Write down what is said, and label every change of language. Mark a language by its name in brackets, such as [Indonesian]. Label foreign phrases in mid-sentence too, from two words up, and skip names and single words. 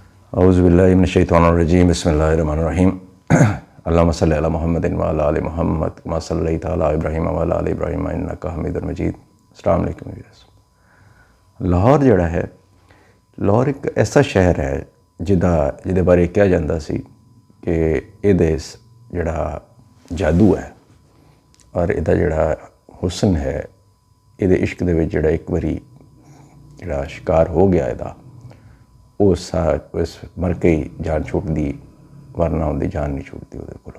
[Arabic] أعوذ بالله من الشيطان الرجيم بسم الله الرحمن الرحيم اللهم صل على محمد وعلى آل محمد كما صليت على إبراهيم وعلى آل إبراهيم إنك حميد مجيد. السلام عليكم. [Punjabi] لاہور جہڑا ہے، لاہور ایک ایسا شہر ہے جہدے بارے کہا جاتا سی کہ ایہدے جہڑا جادو ہے اور ایہدا جہڑا حسن ہے، ایہدے عشق دے وچ جہڑا اک باری جہڑا شکار ہو گیا ایہدا، اوس مر کے ہی جان چھٹدی، ورنہ [Urdu] ان کی جان نہیں چھٹتی [Punjabi] اوہدے کولوں.